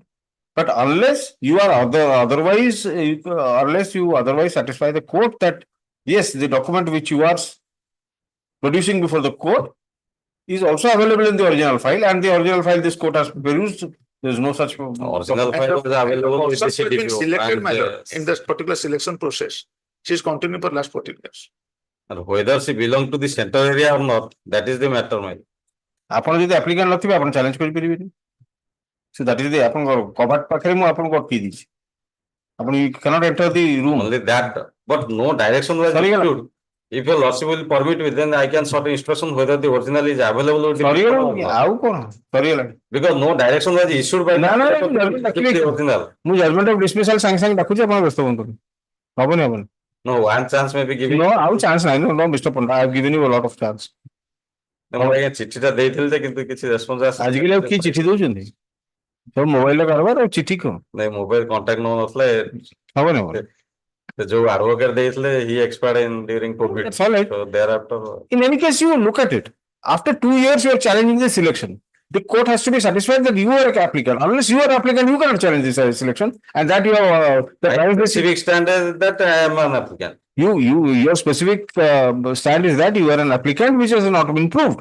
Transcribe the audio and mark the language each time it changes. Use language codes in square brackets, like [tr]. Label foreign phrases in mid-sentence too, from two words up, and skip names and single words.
[en] But unless you are otherwise satisfy the court that yes, the document which you are producing before the court is also available in the original file, and the original file this court has produced. There is no such original file is available with the CDPO. Selected in this particular selection process. She is continuing for last 14 years. And whether she belongs to the center area or not, that is the matter. [or] ଆପଣ ଯଦି applicant ନଥିବେ ଆପଣ challenge କରିପାରିବେନି. [en] So that is the [or] ଆପଣଙ୍କର କବାଟ ପାଖରେ ମୁଁ ଆପଣଙ୍କୁ ଅଟକେଇ ଦେଇଛି. [en] ଆପଣ you cannot enter the room. Only that, but no direction was issued. If your lordship will permit me, then I can sort of instruction whether the original is available. Because no direction was issued by the original. [or] ମୁଁ [en] judgment of dismissal [or] ସାଙ୍ଗେ ସାଙ୍ଗେ ଡାକୁଛି ଆପଣ ବ୍ୟସ୍ତ ହୁଅନ୍ତୁନି. ହବନି. [en] No, one chance may be given. No, [or] ଆଉ chance ନାହିଁ. [en] No, Mr. Pandra, I have given you a lot of chance. [or] ମୁଁ ଆଜ୍ଞା ଚିଠିଟା ଦେଇଥିଲି ଯେ କିନ୍ତୁ କିଛି ରେସ୍ପନ୍ସ ଆସିନି. ଆଜିକାଲି ଆଉ କିଏ ଚିଠି ଦଉଛନ୍ତି? ସବୁ ମୋବାଇଲରେ କାରବାର ଆଉ ଚିଠି କଣ? ନାଇଁ ମୋବାଇଲ କଣ୍ଟାକ୍ଟ ନଉନଥିଲେ ହବନି. जो advocate ଦେଇଥିଲେ, [en] he expired during COVID. That's all right. So thereafter, In any case, you look at it. After 2 years, you are challenging the selection. The court has to be satisfied that you are an applicant. Unless you are applicant, you cannot challenge this selection. And that you have my civic stand is that I am an applicant. your specific stand is that you are an applicant, which has not been proved.